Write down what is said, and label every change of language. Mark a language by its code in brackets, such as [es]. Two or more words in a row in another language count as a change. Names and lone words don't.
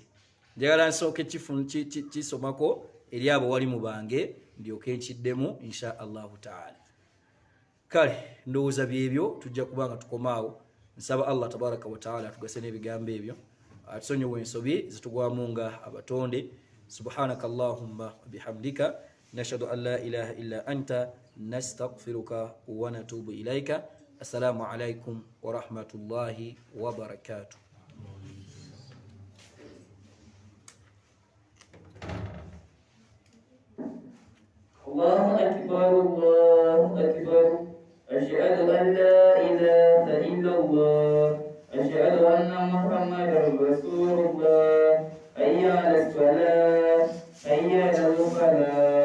[lg] Njagala nsooke kisomako eri abo walimu bange ndyoke nkiddemu [ar] إن شاء الله تعالى. [lg] Kale ndowooza byebyo tujja kubanga tukomaawo. Nsaba Allah [ar] تبارك وتعالى [lg] atugase n'ebigambo ebyo, atusonyiwe ensobi zitugwamu nga abatonde. [ar] سبحانك اللهم بحمدك نشهد أن لا إله إلا أنت نستغفرك ونتوب إليك. السلام عليكم ورحمة الله وبركاته. الله أكبر الله أكبر أشهد أن لا إله إلا الله أشهد أن محمدا رسول الله حي على الصلاة حي على الفلاح